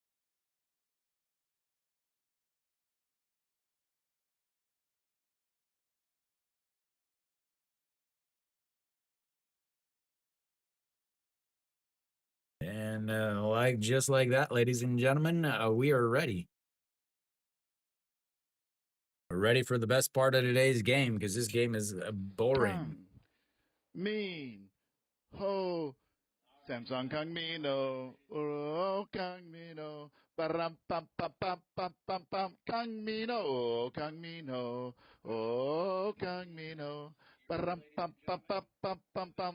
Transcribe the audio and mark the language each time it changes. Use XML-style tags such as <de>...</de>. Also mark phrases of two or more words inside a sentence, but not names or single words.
<en>And just like that, ladies and gentlemen, we are ready. We're ready for the best part of today's game because this game is boring. Kang Min Ho. Samsung Kang Min Ho. Oh, Kang Min Ho. Param pam pam pam pam pam pam. Kang Min Ho. Kang Min Ho. Oh, Kang Min Ho. Param pam pam pam pam pam pam.</en>